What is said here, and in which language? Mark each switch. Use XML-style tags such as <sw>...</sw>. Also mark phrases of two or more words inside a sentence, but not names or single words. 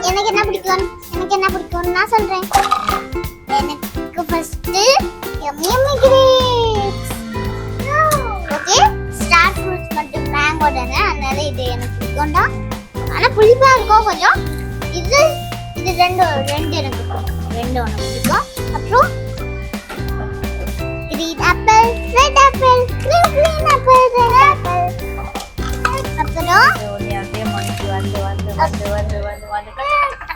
<ta>எனக்கு என்ன பிடிக்கும் நான் சொல்றேன். எனக்கு ஃபர்ஸ்ட்</ta> <en>yummy grapes.</en> <ta>ஓகே,</ta> <en>star fruits</en> <ta>மட்டும் மேங்கோ தானே, அதனால இது எனக்கு பிடிக்கும்டா. ஆனா புளிப்பா இருக்கும் கொஞ்சம். இது ரெண்டு எனக்கு பிடிக்கும். ரெண்டு எனக்கு பிடிக்கும்.</ta> <en>அப்புறம் green apple, red apple, green apple, red apple.</en> <ta>அப்புறம் அப்படியே மணிக்கு வந்து</ta>